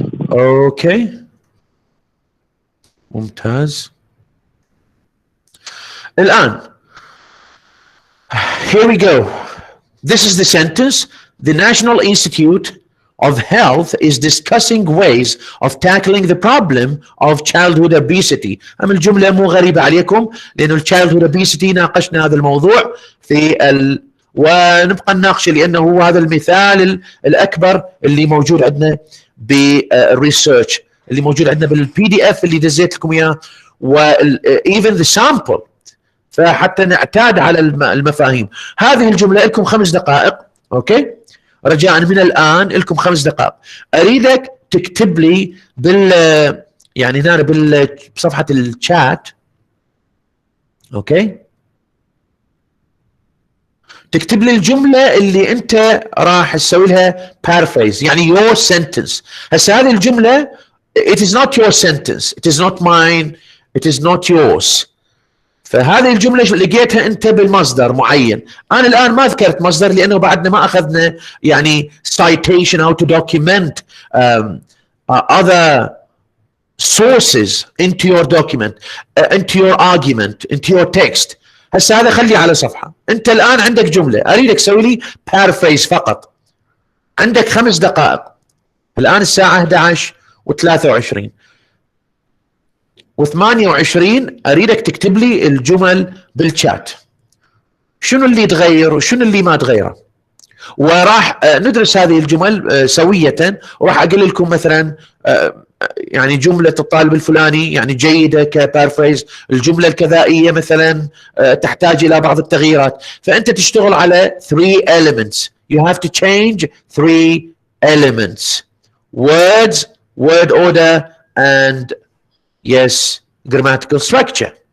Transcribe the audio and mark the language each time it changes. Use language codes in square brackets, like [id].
[ar] Okay. ممتاز. الآن [en] here we go. This is the sentence. The National Institute of Health is discussing ways of tackling the problem of childhood obesity. [ar] أما الجملة مو غريبة عليكم، لأنه childhood obesity ناقشنا هذا الموضوع في ونبقى نناقشه، لأنه هو هذا المثال الأكبر اللي موجود عندنا بالريسيرش، اللي موجود عندنا بالبي دي اف اللي دزيت لكم اياه، [en] وايفن the sample, [ar] فحتى نعتاد على المفاهيم. هذه الجمله لكم 5 دقائق، اوكي؟ رجاء من الان لكم 5 دقائق. اريدك تكتب لي يعني هنا بصفحه الشات، اوكي؟ تكتب لي الجمله اللي انت راح تسوي لها paraphrase، يعني [en] your sentence. [ar] هسه هذه الجمله [en] it is not your sentence، it is not mine، it is not yours. [ar] فهذه الجمله لقيتها انت بالمصدر معين. انا الان ما ذكرت مصدر لانه بعدنا ما اخذنا يعني [en] citation how to document other sources into your document, into your argument, into your text. [ar] هسه هذا خليه على صفحه. انت الان عندك جمله، اريدك تسوي لي paraphrase فقط. عندك 5 دقائق. الان الساعه 11:23 و28 اريدك تكتب لي الجمل بالشات. شنو اللي تغير وشنو اللي ما تغيره؟ وراح ندرس هذه الجمل سويه، وراح اقول لكم مثلا يعني جمله الطالب الفلاني يعني جيده كبارفريز، الجمله الكذائيه مثلا تحتاج الى بعض التغييرات. فانت تشتغل على 3 elements. [en] You have to change 3 elements: words, word order, and yes, grammatical structure.